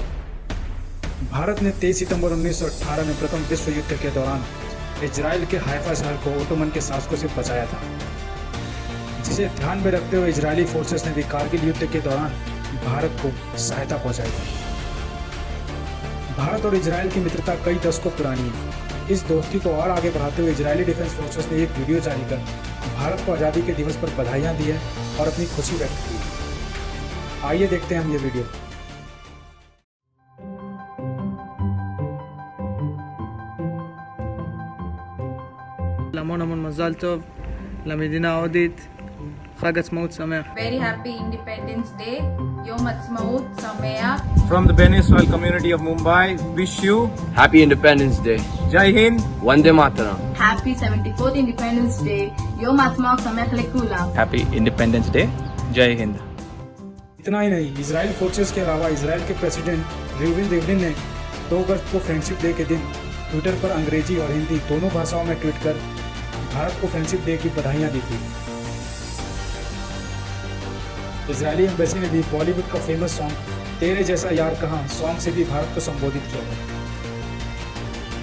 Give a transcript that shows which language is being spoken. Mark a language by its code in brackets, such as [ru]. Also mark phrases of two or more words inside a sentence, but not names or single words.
[hi] भारत ने 23 सितंबर 1918 में प्रथम विश्व युद्ध के दौरान इजराइल के हाइफा शहर को ओटोमन के शासकों से बचाया था, जिसे ध्यान में रखते हुए [en] Israeli Forces [hi] ने भी कारगिल युद्ध के दौरान भारत को सहायता पहुंचाई थी। भारत और इजराइल की मित्रता कई दशकों पुरानी है। इस दोस्ती को और आगे बढ़ाते हुए [en] Israeli Defence Forces [hi] ने एक वीडियो जारी कर भारत को आज़ादी के दिवस पर बधाइयाँ दी है और अपनी खुशी व्यक्त की है। आइए देखते हैं हम ये वीडियो। [he] המון המון מזל טוב למדינה ההודית, חג עצמאות שמח. [en] Very happy Independence Day, [he] יום העצמאות שמח. [en] From the Ben Israel community of Mumbai, wish you Happy Independence Day. [hi] जय हिंद. वन्दे मातरम्. [en] Happy 74th Independence Day, [he] יום העצמאות שמח לכולם. [en] Happy Independence Day. [hi] जय हिंद. इतना ही नहीं, इजराइल फोर्सेस के अलावा इजराइल के प्रेसिडेंट रिविन रिवलिन ने 2 अगस्त को [en] Friendship Day [hi] के दिन ट्विटर पर अंग्रेजी और हिंदी दोनों भाषाओं में ट्वीट कर भारत को [en] Friendship Day [hi] की बधाइयाँ दी थी। [en] Israeli Embassy [hi] ने भी बॉलीवुड का [en] famous song [hi] तेरे जैसा यार कहाँ सॉन्ग से भी भारत को संबोधित किया है।